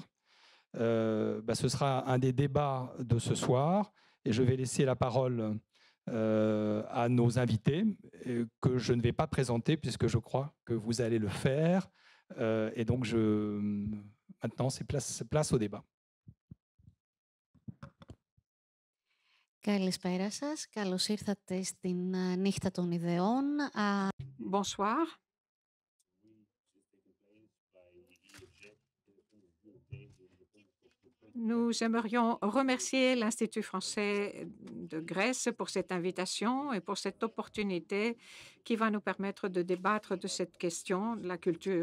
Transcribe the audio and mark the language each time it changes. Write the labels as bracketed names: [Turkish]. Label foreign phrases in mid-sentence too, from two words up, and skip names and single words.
[French] Ce sera un des débats de ce soir, et je vais laisser la parole à nos invités, que je ne vais pas présenter puisque je crois que vous allez le faire. Et donc, maintenant, c'est place au débat. [Greek] Καλησπέρα σας. Καλώς ήρθατε στην Νύχτα των Ιδεών. [French] Bonsoir. Nous aimerions remercier l'Institut français de Grèce pour cette invitation et pour cette opportunité qui va nous permettre de débattre de cette question de la culture.